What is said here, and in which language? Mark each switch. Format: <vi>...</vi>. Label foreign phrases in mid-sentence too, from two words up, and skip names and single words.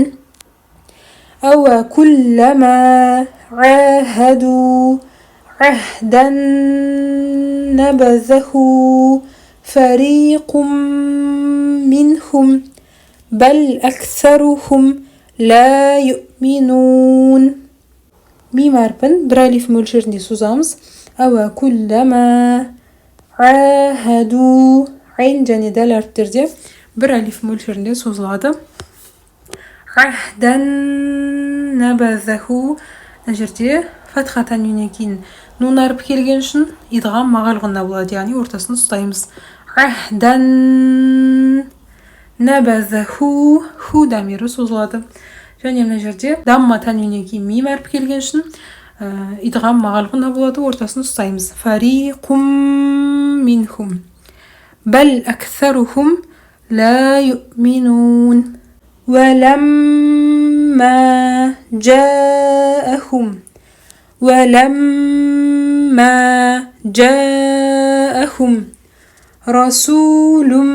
<ar>أو كلما عاهدوا عهدا نبذه فريق منهم بل أكثرهم لا يؤمنون.</ar> <kk>ميم әрпін бір әлиф мөлшерінде созамыз.</kk> <ar>أو كلما عاهدوا</ar> <kk>عين және дәл әріптерде бір әлиф мөлшерінде созылады.</kk> <ar>عهدا نبذه</ar> <kk>жерде фатха тәнвиннен кейін нун әріп келген үшін</kk> <ar>إدغام مع الغنة</ar> <kk>болады, яғни ортасын ұстаймыз.</kk> <ar>عهدا نبذه</ar> <kk>ху дамирі созылады. Және мына жерде дамма тәнвиннен кейін мим әріп келген үшін</kk> <ar>إدغام مع الغنة</ar> <kk>болады, ортасын ұстаймыз.</kk> <ar>فريق منهم بل أكثرهم لا يؤمنون. ولما جاءهم رسول</ar>